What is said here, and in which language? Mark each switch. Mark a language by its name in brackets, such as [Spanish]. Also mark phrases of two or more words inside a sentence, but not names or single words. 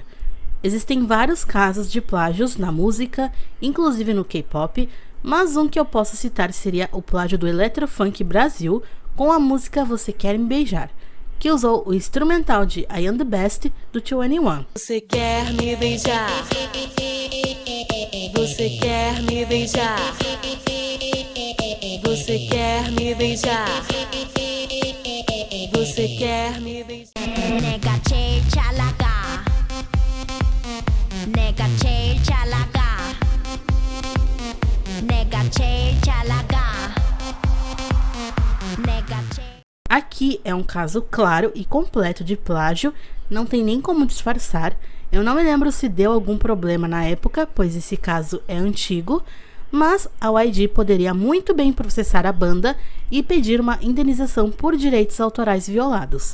[Portuguese] Existem vários casos de plágios na música, inclusive no K-pop, mas um que eu posso citar seria o plágio do Electrofunk Brasil com a música Você Quer Me Beijar, que usou o instrumental de I Am The Best do 2NE1. Você quer me beijar? Você quer me beijar? Você quer me beijar? Você quer me beijar? [Korean] 내가 제일 잘 나가. 내가 제일 잘 나가. 내가 제일 잘 나가. 내가 제일 [Portuguese] Aqui é um caso claro e completo de plágio, não tem nem como disfarçar. Eu não me lembro se deu algum problema na época, pois esse caso é antigo, mas a YG poderia muito bem processar a banda e pedir uma indenização por direitos autorais violados.